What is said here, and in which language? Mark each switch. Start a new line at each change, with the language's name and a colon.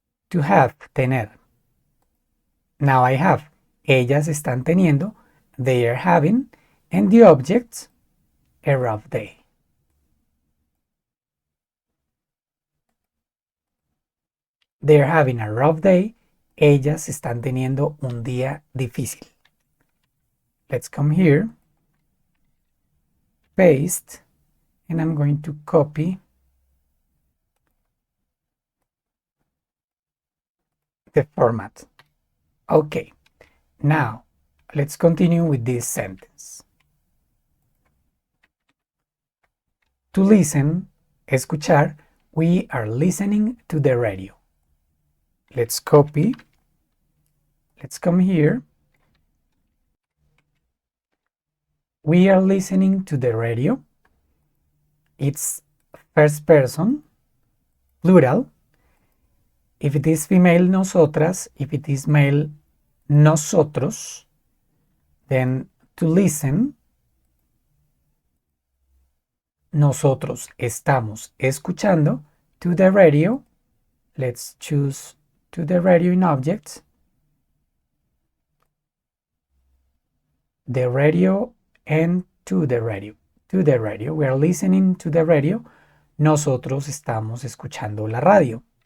English: To have, tener. Now I have,
Spanish: ellas están teniendo,
English: they are having, and the object, a rough day. They are having a rough day.
Spanish: Ellas están teniendo un día difícil.
English: Let's come here, paste, and I'm going to copy the format. Okay, now let's continue with this sentence. To listen, escuchar, we are listening to the radio. Let's copy. Let's come here. We are listening to the radio. It's first person, plural. If it is female, nosotras. If it is male, nosotros. Then to listen,
Spanish: nosotros estamos escuchando.
English: To the radio, let's choose to the radio in objects. The radio and to the radio. To the radio. We are listening to the radio.
Spanish: Nosotros estamos escuchando la radio.